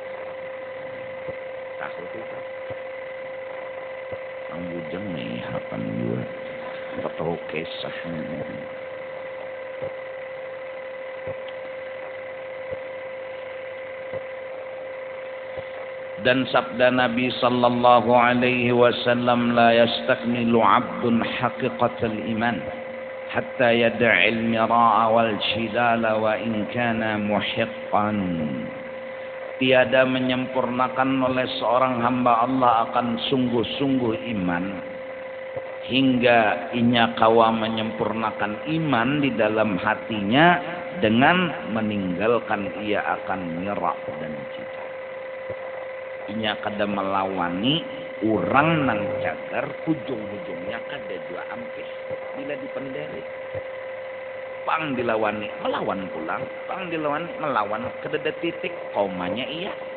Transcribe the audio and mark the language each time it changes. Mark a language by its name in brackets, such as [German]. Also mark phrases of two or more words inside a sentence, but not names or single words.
[Banjar] Takut itu. Ang bujang nih harapan juga. Betul kisah. Dan sabda Nabi [Arabic] صلى الله عليه وسلم لا يستكمل عبد حقيقة الإيمان حتى يدع المراء والجدال وإن كان محقا. [Banjar] Tiada menyempurnakan oleh seorang hamba Allah akan sungguh-sungguh iman hingga inya kawa menyempurnakan iman di dalam hatinya dengan meninggalkan ia akan mirak dan cita. Inya kada melawani orang nang cagar ujung-ujungnya kada jua ampis bila dipenderi. Pang dilawani melawan pulang, pang dilawani melawan kada titik komanya iya.